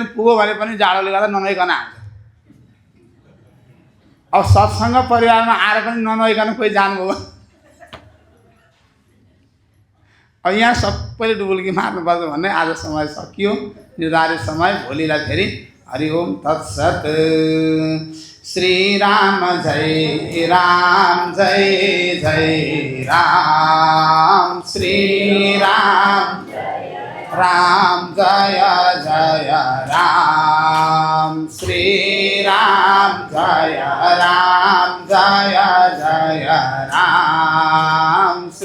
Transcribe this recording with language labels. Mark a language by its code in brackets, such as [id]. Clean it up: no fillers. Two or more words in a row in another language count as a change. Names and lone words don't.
[ne] पुग्यो भने पनि जाडोले गर्दा ननुहाइकन आउँछ। अब सत्सङ्ग परिवारमा आएर पनि ननुहाइकन कोही जानुभयो। अब यहाँ सबैले डुबुल्की मार्नुपर्छ भन्ने आज समय सकियो, निर्धारित समय। भोलिलाई फेरि [sa] हरि ओम तत्सत। श्री राम जय राम, जय जय राम। श्री राम राम जय जय राम। श्री राम जय राम, जय जय राम।